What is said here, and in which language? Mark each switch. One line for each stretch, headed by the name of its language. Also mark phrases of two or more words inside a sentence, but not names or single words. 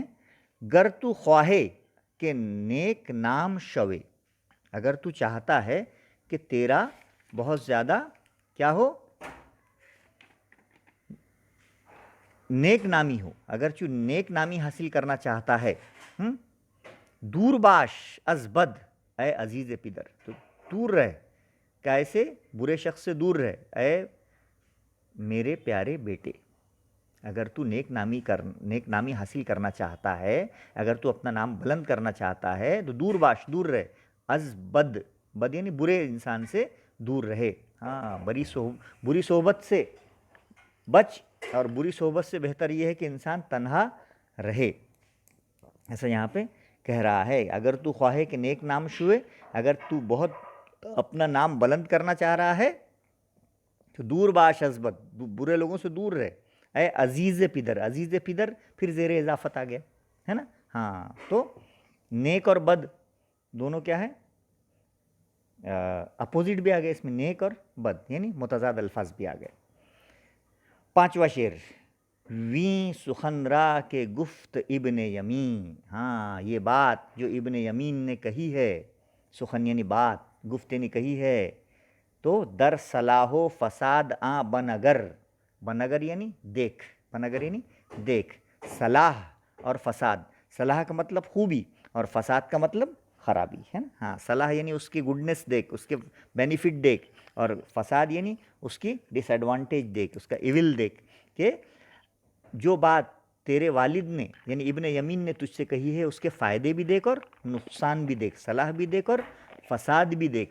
Persian: گر تو خواہے کہ نیک نام شوے،
Urdu: اگر تو چاہتا ہے کہ تیرا بہت زیادہ کیا ہو، نیک نامی ہو، اگر تو نیک نامی حاصل کرنا چاہتا ہے،
Persian: دور باش از بد اے عزیز پدر،
Urdu: تو دور رہ، کیسے؟ برے شخص سے دور رہ اے میرے پیارے بیٹے. اگر تو نیک نامی حاصل کرنا چاہتا ہے، اگر تو اپنا نام بلند کرنا چاہتا ہے تو
Persian: دور باش،
Urdu: دور رہ،
Persian: از بد،
Urdu: بد یعنی برے انسان سے دور رہے. ہاں بری صحبت سے بچ، اور بری صحبت سے بہتر یہ ہے کہ انسان تنہا رہے. ایسا یہاں پہ کہہ رہا ہے
Persian: اگر تو خواہے کہ نیک نام شوئے،
Urdu: اگر تو بہت اپنا نام بلند کرنا چاہ رہا ہے
Persian: تو دور باش از بد،
Urdu: برے لوگوں سے دور رہے
Persian: اے عزیز پدر. عزیز پدر
Urdu: پھر زیر اضافت آ گیا، ہے نا. ہاں تو نیک اور بد دونوں کیا ہے؟ اپوزٹ بھی آ گئے اس میں، نیک اور بد یعنی متضاد الفاظ بھی آ گئے. پانچواں شعر.
Persian: ویں سخن را کے گفت ابن یمین،
Urdu: ہاں یہ بات جو ابن یمین نے کہی ہے، سخن یعنی بات، گفت یعنی کہی ہے،
Persian: تو در صلاح و فساد آں بنگر،
Urdu: بنگر یعنی دیکھ، بنگر یعنی دیکھ. صلاح اور فساد، صلاح کا مطلب خوبی اور فساد کا مطلب خرابی، ہے نا. ہاں صلاح یعنی اس کی گڈنس دیکھ، اس کے بینیفٹ دیکھ، اور فساد یعنی اس کی ڈس ایڈوانٹیج دیکھ، اس کا ایول دیکھ. کہ جو بات تیرے والد نے یعنی ابن یمین نے تجھ سے کہی ہے اس کے فائدے بھی دیکھ اور نقصان بھی دیکھ، صلاح بھی دیکھ اور فساد بھی دیکھ.